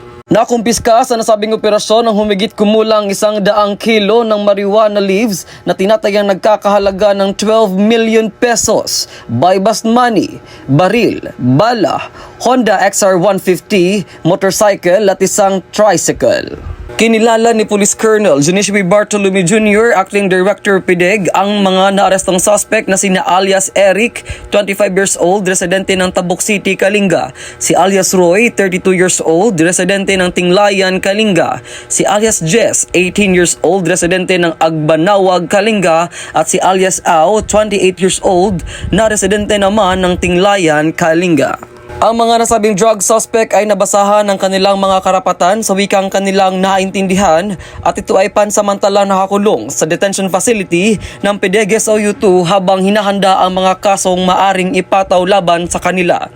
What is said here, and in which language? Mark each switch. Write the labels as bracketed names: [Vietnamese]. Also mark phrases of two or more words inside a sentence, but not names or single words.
[Filipino] Nakumpiska sa nasabing operasyon ang humigit kumulang 100 kilo ng [English] marijuana leaves [Filipino] na tinatayang nagkakahalaga ng 12 [English] million pesos, buy-bust money, [Filipino] baril, bala, Honda XR150, motorcycle at isang tricycle. Kinilala ni Police Colonel Junicio B. Bartolome Jr., [English] Acting Director [Filipino] PDEG, ang mga naarestong suspect na sina alias Eric, 25 [English] years old, [Filipino] residente ng Tabuk City, Kalinga; si alias Roy, 32 [English] years old, [Filipino] residente ng Tinglayan, Kalinga; si alias Jess, 18 [English] years old, [Filipino] residente ng Agbanawag, Kalinga; at si alias Ao, 28 [English] years old, [Filipino] na residente naman ng Tinglayan, Kalinga. Ang mga nasabing [English] drug suspect [Filipino] ay nabasahan ng kanilang mga karapatan sa wikang kanilang naintindihan at ito ay pansamantala nakakulong sa [English] detention facility [Filipino] ng PDEG SOU2 habang hinahanda ang mga kasong maaring ipataw laban sa kanila.